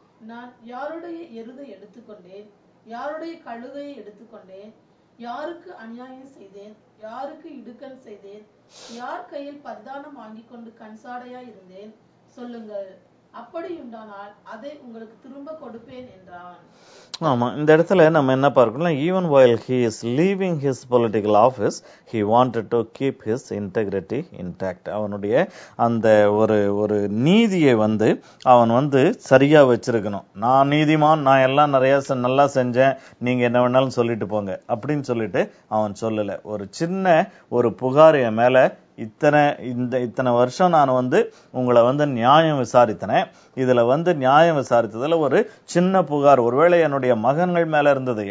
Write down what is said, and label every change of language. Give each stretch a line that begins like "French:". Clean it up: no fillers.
Tamil: நான் யாருடைய எருதை எடுத்துக்கொண்டேன், யாருடைய கழுதையை எடுத்துக்கொண்டேன், யாருக்கு அநியாயம் செய்தேன், யாருக்கு இடுக்கண் செய்தேன், யார் கையில் பரிதானம் வாங்கி கொண்டு கண்சாடையா இருந்தேன், சொல்லுங்கள், அப்படியுண்டானால் அதை உங்களுக்கு திரும்ப கொடுப்பேன் என்றான். ஆமா, இந்த இடத்துல நம்ம என்ன பார்க்கணும்,
English: even while he is leaving his political office he wanted to keep his integrity intact.
Tamil: அவனுடைய அந்த ஒரு ஒரு நீதியை வந்து அவன் வந்து சரியா வச்சிருக்கணும். நான் நீதிமான், நான் எல்லாம் நிறைய நல்லா செஞ்சேன், நீங்க என்ன வேணாலும் சொல்லிட்டு போங்க அப்படின்னு சொல்லிட்டு அவன் சொல்லல. ஒரு சின்ன ஒரு புகார் என் மேல இத்தனை வருஷம் நான் வந்து உங்களை வந்து நியாயம் விசாரித்தனேன், இதுல வந்து நியாயம் விசாரித்ததுல ஒரு சின்ன புகார் ஒருவேளை என்னுடைய மகன்கள் மேல இருந்தது.